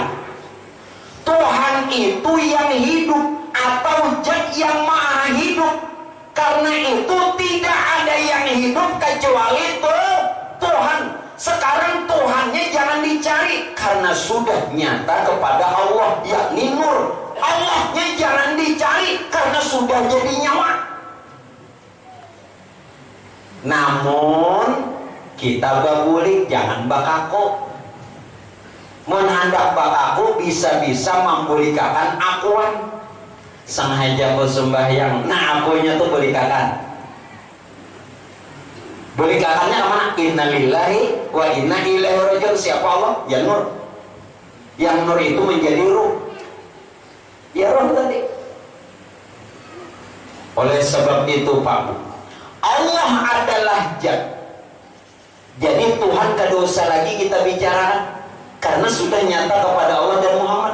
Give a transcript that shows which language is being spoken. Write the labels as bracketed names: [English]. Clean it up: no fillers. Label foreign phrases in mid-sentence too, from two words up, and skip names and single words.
[Indonesian] Tuhan itu yang hidup atau zat yang maha hidup. Karena itu tidak ada yang hidup kecuali Tuhan. Sekarang Tuhannya jangan dicari karena sudah nyata kepada Allah, yakni nur. Allahnya jangan dicari karena sudah jadi nyawa. [Banjar] Namun kita babulik jangan bakaku. Menhandak bakaku bisa-bisa membulikakan akuan. Sengaja bersembahyang, nah akunya tuh bulikakan. Bulikakannya kemana? [Arabic] Innalillahi wa inna ilaihi rajiun. [Indonesian] Siapa Allah? Ya nur. Yang nur itu menjadi ruh. Ya roh tadi. Oleh sebab itu Pak, Allah adalah zat. [Banjar] Jadi Tuhan kada usah lagi kita bicarakan karena sudah nyata kepada Allah dan Muhammad.